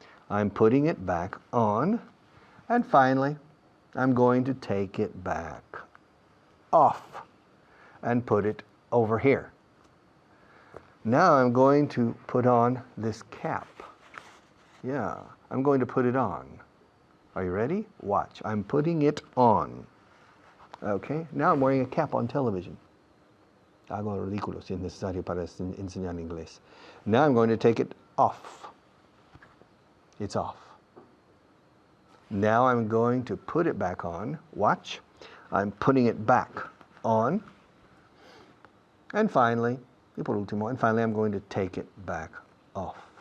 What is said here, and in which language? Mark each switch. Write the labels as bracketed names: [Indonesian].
[English] I'm putting it back on. And finally, I'm going to take it back off and put it over here. Now I'm going to put on this cap. Yeah, I'm going to put it on. Are you ready? Watch. I'm putting it on. Okay, now I'm wearing a cap on television. [Spanish] Hago ridículo si es necesario para enseñar inglés. [English] Now I'm going to take it off. It's off. Now I'm going to put it back on. Watch. I'm putting it back on. And finally, [Spanish] y por último, [English] and finally I'm going to take it back off.